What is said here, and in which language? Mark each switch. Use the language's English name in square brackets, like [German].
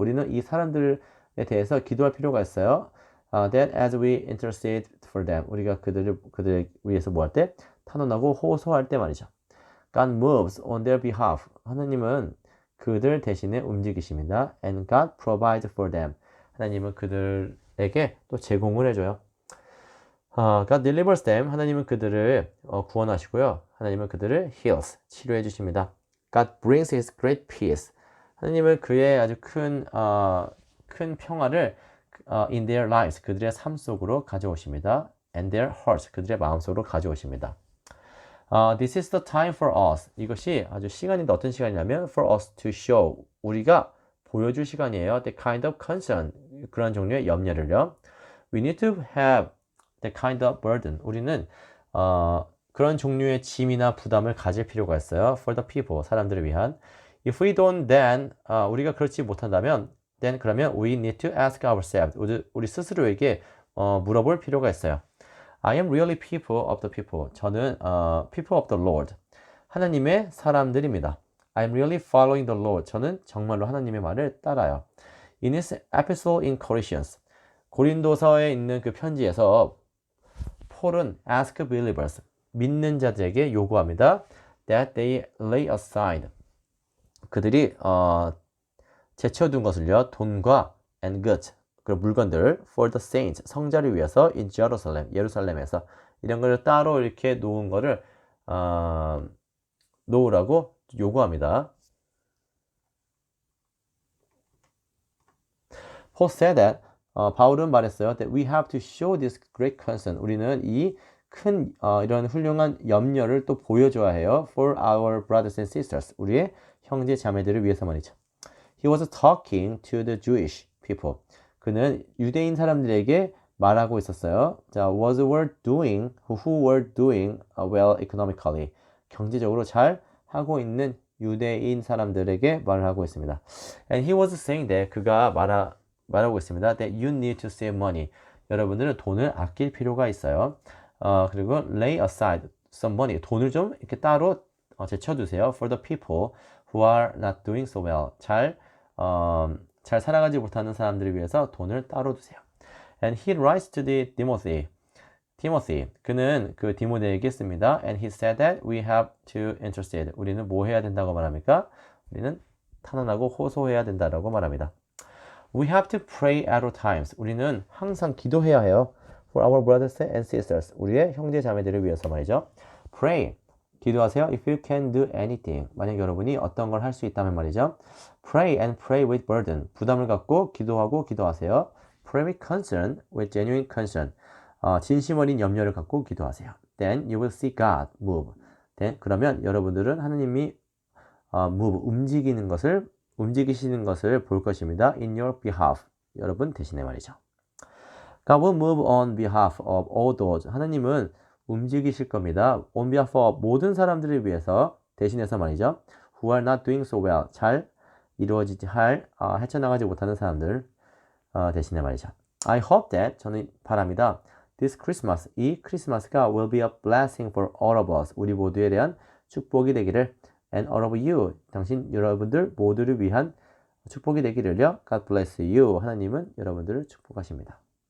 [Korean] 우리는 이 사람들에 대해서 기도할 필요가 있어요. [English] That as we intercede for them. [Korean] 우리가 그들을 위해서 뭐 할 때? 탄원하고 호소할 때 말이죠. [English] God moves on their behalf. [Korean] 하나님은 그들 대신에 움직이십니다. [English] And God provides for them. [Korean] 하나님은 그들에게 또 제공을 해줘요. [English] God delivers them. [Korean] 하나님은 그들을 구원하시고요. 하나님은 그들을 heals. 치료해 주십니다. [English] God brings his great peace. [Korean] 하나님은 그의 아주 큰 평화를 [English] in their lives. [Korean] 그들의 삶 속으로 가져오십니다. [English] And their hearts. [Korean] 그들의 마음 속으로 가져오십니다. [English] This is the time for us. [Korean] 이것이 아주 시간인데 어떤 시간이냐면 [English] for us to show. [Korean] 우리가 보여줄 시간이에요. [English] The kind of concern. [Korean] 그런 종류의 염려를요. [English] We need to have that kind of burden. [Korean] 우리는 그런 종류의 짐이나 부담을 가질 필요가 있어요. [English] For the people. [Korean] 사람들을 위한. [English] If we don't then [Korean] 우리가 그렇지 못한다면 [English] then [Korean] 그러면 [English] we need to ask ourselves. [Korean] 우리 스스로에게 물어볼 필요가 있어요. [English] I am really people of the people. [Korean] 저는 [English] people of the Lord. [Korean] 하나님의 사람들입니다. [English] I am really following the Lord. [Korean] 저는 정말로 하나님의 말을 따라요. [English] In his epistle in Colossians. [Korean] 고린도서에 있는 그 편지에서 폴은 [English] ask believers. [Korean] 믿는 자들에게 요구합니다. [English] That they lay aside. [Korean] 그들이 제쳐둔 것을요. 돈과 [English] and goods. [Korean] 그리고 물건들 [English] for the saints [Korean] 성자를 위해서 [English] in Jerusalem [Korean] 예루살렘에서 이런 거를 따로 이렇게 놓은 거를 놓으라고 요구합니다. [English] Paul said that [Korean] 바울은 말했어요. [English] That we have to show this great concern. [Korean] 우리는 이 큰 이런 훌륭한 염려를 또 보여줘야 해요. [English] For our brothers and sisters. [Korean] 우리의 형제 자매들을 위해서 말이죠. [English] He was talking to the Jewish people. [Korean] 그는 유대인 사람들에게 말하고 있었어요. [English] 자, who were doing well economically. [Korean] 경제적으로 잘 하고 있는 유대인 사람들에게 말을 하고 있습니다. [English] And he was saying that [Korean] 그가 말하고 있습니다. [English] That you need to save money. [Korean] 여러분들은 돈을 아낄 필요가 있어요. 그리고 [English] lay aside some money. [Korean] 돈을 좀 이렇게 따로 제쳐두세요. [English] For the people who are not doing so well. [Korean] 잘 살아가지 못하는 사람들을 위해서 돈을 따로 두세요. [English] And he writes to the Timothy. [Korean] 그는 그 디모데에게 씁니다. [English] And he said that we have to intercede. [Korean] 우리는 뭐 해야 된다고 말합니까? 우리는 탄원하고 호소해야 된다라고 말합니다. [English] We have to pray at all times. [Korean] 우리는 항상 기도해야 해요. [English] For our brothers and sisters. [Korean] 우리의 형제 자매들을 위해서 말이죠. [English] Pray. [Korean] 기도하세요. [English] If you can do anything. [Korean] 만약 여러분이 어떤 걸 할 수 있다면 말이죠. [English] Pray and pray with burden. [Korean] 부담을 갖고 기도하고 기도하세요. [English] Pray with concern, with genuine concern. [Korean] 진심 어린 염려를 갖고 기도하세요. [English] Then you will see God move. [Korean] Then, 그러면 여러분들은 하나님이 move, 움직이시는 것을 볼 것입니다. [English] In your behalf. [Korean] 여러분 대신에 말이죠. [English] God will move on behalf of all those. [Korean] 하나님은 움직이실 겁니다. [English] On behalf of [Korean] 모든 사람들을 위해서 대신해서 말이죠. [English] who are not doing so well. [Korean] 잘 이루어지지 헤쳐나가지 못하는 사람들 대신에 말이죠. [English] I hope that [Korean] 저는 바랍니다. [English] This Christmas [Korean] 이 크리스마스가 [English] will be a blessing for all of us. [Korean] 우리 모두에 대한 축복이 되기를 [English] and all of you [Korean] 당신 여러분들 모두를 위한 축복이 되기를요. [English] God bless you. [Korean] 하나님은 여러분들을 축복하십니다.